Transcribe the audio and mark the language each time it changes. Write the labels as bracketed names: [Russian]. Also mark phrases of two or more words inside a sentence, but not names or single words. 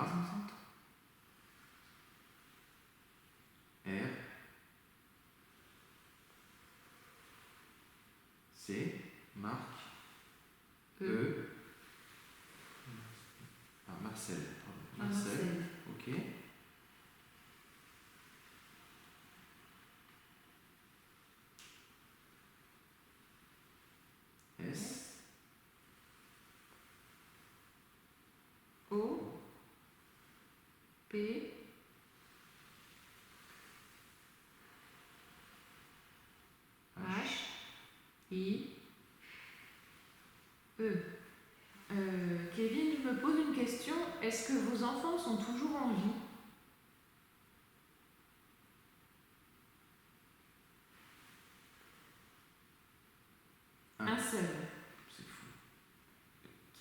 [French] 1960. R. C. Marc. E. Ah, Marcel. Pardon. Marcel. Marcel. Ok. S. O. P. H. I. E. Kevin me pose une question. Est-ce que vos enfants sont toujours en vie? Un seul. C'est fou. Qui?